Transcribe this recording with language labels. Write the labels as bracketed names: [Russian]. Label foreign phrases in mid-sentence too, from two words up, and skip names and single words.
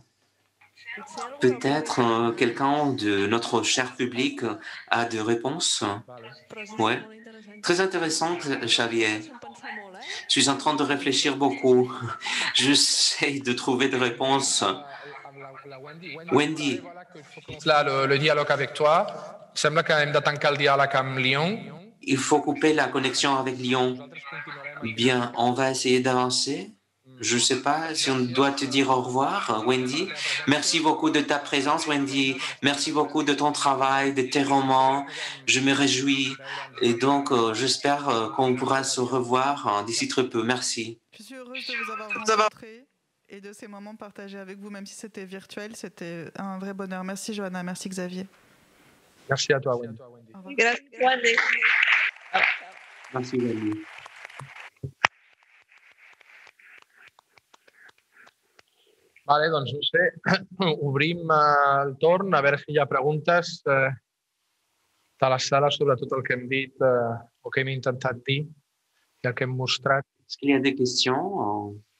[French] Peut-être quelqu'un de notre cher public a des réponses. Oui. Très intéressante, Xavier. Je suis en train de réfléchir beaucoup. J'essaie de trouver des réponses. Wendy. Là, le dialogue avec toi. [Catalan] Sembla que hem de tancar el diàleg amb Lyon. [French] Il faut couper la connexion avec Lyon. Bien, on va essayer d'avancer. Je ne sais pas si on doit te dire au revoir, Wendy. Merci beaucoup de ta présence, Wendy. Merci beaucoup de ton travail, de tes romans. Je me réjouis. Et donc, j'espère qu'on pourra se revoir d'ici très peu. Merci. Je suis heureuse de vous avoir rencontré et de ces moments partagés avec vous, même si c'était virtuel. C'était un vrai bonheur. Merci Johanna, merci Xavier. Merci à toi, Wendy. [Catalan] Gràcies, Wendy. [French] Merci, Wendy. [Catalan] Vale, doncs no sé, obrim el torn a veure si hi ha preguntes de la sala sobre tot el que hem dit o que hem intentat dir i el que hem mostrat. [French] Est-ce qu'il y a des questions?